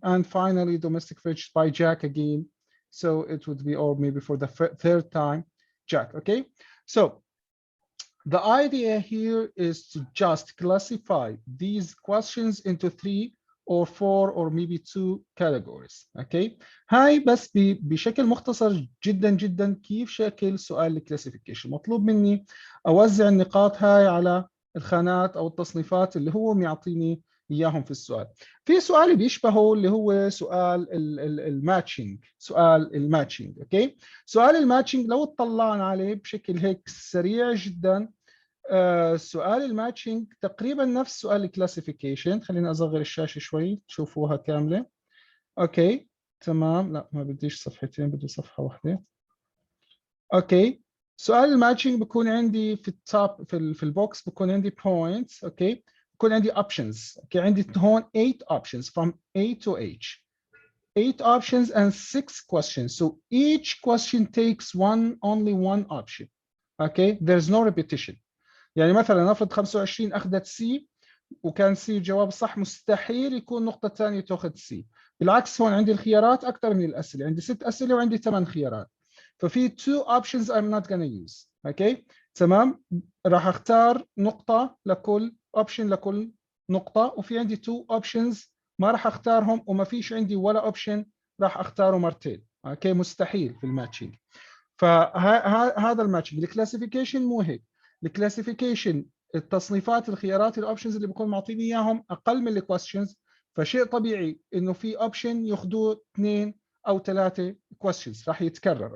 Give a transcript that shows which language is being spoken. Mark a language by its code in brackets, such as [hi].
[en] And finally, domestic fridge by Jack again. So it would be, or maybe for the third time, Jack. Okay, so the idea here is to just classify these questions into 3 or 4 or maybe 2 categories. [ar] Okay, هاي بس بشكل مختصر جدا جدا كيف شكل سؤال الكلاسيفيكيشن. مطلوب مني اوزع النقاط هاي على الخانات او التصنيفات اللي هو معطيني اياهم في السؤال. في سؤال بيشبهه اللي هو سؤال الماتشنج. سؤال الماتشنج، اوكي، سؤال الماتشنج لو اطلعنا عليه بشكل هيك سريع جدا، سؤال الماتشنج تقريبا نفس سؤال الكلاسيفيكيشن. خليني اصغر الشاشه شوي تشوفوها كامله. اوكي تمام، لا ما بديش صفحتين، بدي صفحه واحده. اوكي، سؤال الماتشنج بكون عندي في التوب في البوكس بكون عندي points. اوكي، بكون عندي options. اوكي، عندي هون [en] 8 options from A to H. 8 options and 6 questions. So each question takes only one option. Okay, there's no repetition. [ar] يعني مثلا نفرض 25 اخذت سي وكان سي الجواب الصح، مستحيل يكون نقطة ثانية تاخذ سي. بالعكس هون عندي الخيارات أكثر من الأسئلة، عندي 6 أسئلة وعندي 8 خيارات. ففي [en] 2 options I'm not gonna use. [ar] اوكي تمام، راح اختار نقطة لكل option، لكل نقطة، وفي عندي 2 options ما راح اختارهم، وما فيش عندي ولا option راح اختاره مرتين. اوكي، مستحيل في الماتشنج. فهذا الماتشنج. الكلاسيفيكيشن مو هيك. الكلاسيفيكيشن التصنيفات، الخيارات، الاوبشنز اللي بكون معطيني اياهم اقل من الكويستشنز، فشيء طبيعي انه في اوبشن ياخذوه 2 أو 3 كويستشنز راح يتكرر.